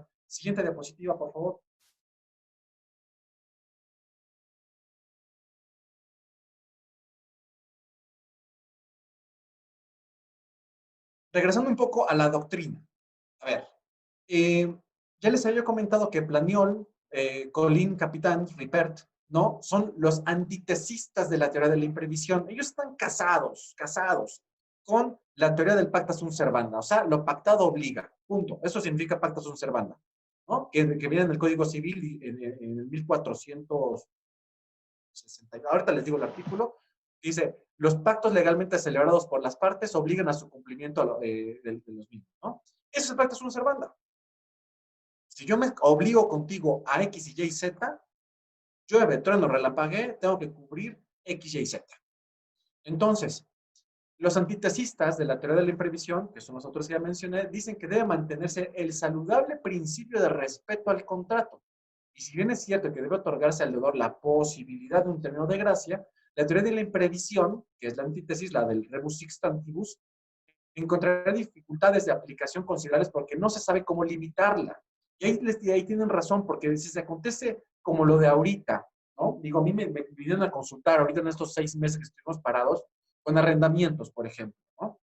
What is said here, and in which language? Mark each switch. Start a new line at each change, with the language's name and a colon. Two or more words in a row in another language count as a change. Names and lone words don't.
Spanish: Siguiente diapositiva, por favor. Regresando un poco a la doctrina. A ver, eh, ya les había comentado que Planiol, Colin, Capitán, Ripert, ¿no? Son los antitesistas de la teoría de la imprevisión. Ellos están casados con la teoría del
Latin: pacta sunt servanda.
Spanish: O sea, lo pactado obliga. Punto. Eso significa
Latin: pacta sunt servanda.
Spanish: ¿No? Que viene en el Código Civil en el 1460. Ahorita les digo el artículo. Dice, los pactos legalmente celebrados por las partes obligan a su cumplimiento de los mismos. ¿No? Eso es el
Latin: pacta sunt servanda.
Spanish: Si yo me obligo contigo a X, Y, Z, llueve, trueno, relampaguee, tengo que cubrir X, Y, Z. Entonces, los antitesistas de la teoría de la imprevisión, que son los otros que ya mencioné, dicen que debe mantenerse el saludable principio de respeto al contrato. Y si bien es cierto que debe otorgarse al deudor la posibilidad de un término de gracia, la teoría de la imprevisión, que es la antítesis, la del
Latin: rebus sic stantibus,
Spanish: encontrará dificultades de aplicación considerables porque no se sabe cómo limitarla. Y ahí tienen razón, porque si se acontece como lo de ahorita, ¿no? Digo, a mí me vinieron a consultar ahorita en estos 6 meses que estuvimos parados con arrendamientos, por ejemplo, ¿no?